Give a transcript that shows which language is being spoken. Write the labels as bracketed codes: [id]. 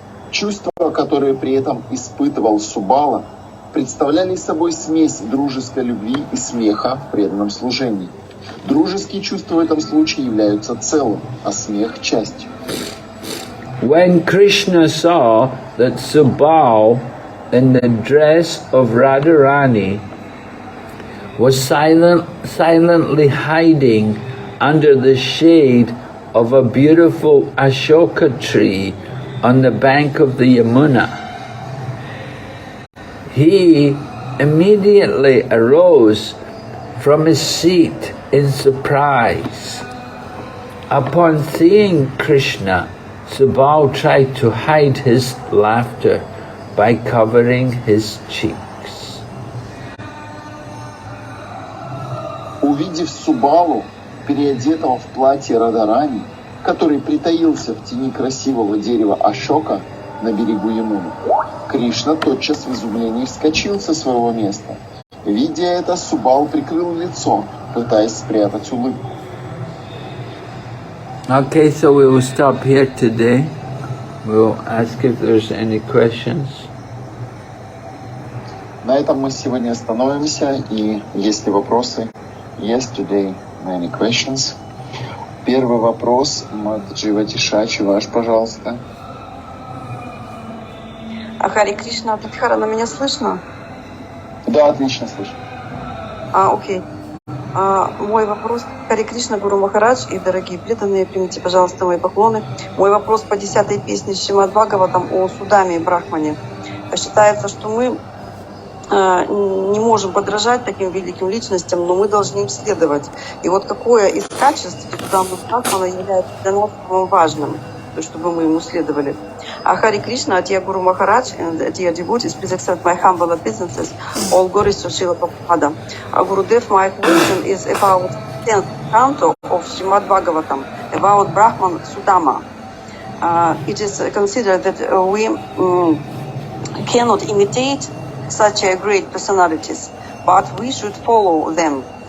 [ru] Чувства, которые при этом испытывал Субала, представляли собой смесь дружеской любви и смеха в преданном служении. Дружеские чувства в этом случае являются целым, а смех — частью. [en] When Krishna saw that Subal, in the dress of Radharani, was silently hiding under the shade of a beautiful Ashoka tree on the bank of the Yamuna, he immediately arose from his seat in surprise. Upon seeing Krishna, Subal tried to hide his laughter by covering his cheeks. [ru] Увидев Субалу, переодетого в платье Радharani, который притаился в тени красивого дерева Ашока на берегу Ямуны, Кришна тотчас в изумлении вскочил со своего места. Видя это, Субал прикрыл лицо, пытаясь спрятать улыбку. [en] Okay, so we will stop here today. We'll ask if there's any questions. [ru] На этом мы сегодня остановимся, и есть ли вопросы? [en] Yes, today many questions. [ru] Первый вопрос, Маджива Тишачи, ваш, пожалуйста. Хари Кришна, Татхарана, меня слышно? Да, отлично слышу. Окей. Мой вопрос, Хари Кришна, Гуру Махарадж и дорогие преданные, примите, пожалуйста, мои поклоны. Мой вопрос по 10-й песне Шримад Бхагаватам о Судаме и Брахмане. Считается, что мы не можем подражать таким великим личностям, но мы должны им следовать. И вот какое из качеств Судамы Брахмана является для нас самым важным, чтобы мы ему следовали. [en] Хари Кришна, dear Guru Maharaj and dear devotees, please accept my humble obeisances, all glories to Srila Prabhupada. Gurudev, my question is about 10th canto of Srimad Bhagavatam, about Brahman Sudama. It is considered that we cannot imitate such great personalities, but we should follow them.